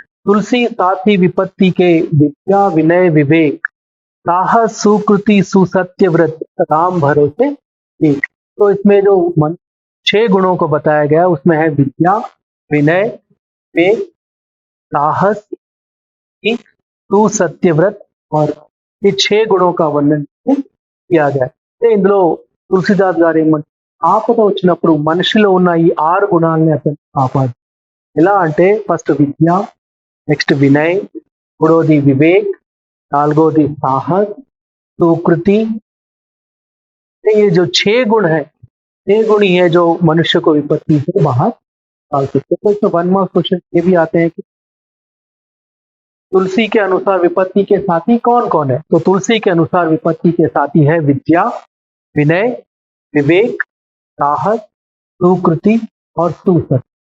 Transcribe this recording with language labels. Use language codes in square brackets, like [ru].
[hi] तुलसी साथी विपत्ति के, विद्या विनय विवेक, साहस सुकृति सुसत्य व्रत, राम भरोसे एक। तो इसमें जो 6 गुणों को बताया गया उसमें है विद्या, विनय, विवेक, साहस, सुसत्य व्रत, और ये 6 गुणों का वर्णन किया गया। [te] ఇందులో తులసిదాస్ గారు ఏమంటారు, ఆపద వచ్చినప్పుడు మనిషిలో ఉన్న ఈ 6 గుణాలని అతను కాపాడు. ఎలా అంటే ఫస్ట్ విద్య, నెక్స్ట్ వినయ్, మూడోది వివేక్, [hi] नालगोदी साहस, सुकृति। ये जो 6 गुण है, 6 गुण ही है जो मनुष्य को विपत्ति से बाहर निकाल सकते। तो इसमें 1 मार्क्स क्वेश्चन ये भी आते हैं कि तुलसी के अनुसार विपत्ति के साथी कौन कौन है। तो तुलसी के अनुसार विपत्ति के साथी है विद्या, विनय, विवेक, साहस, सुकृति और सुसत।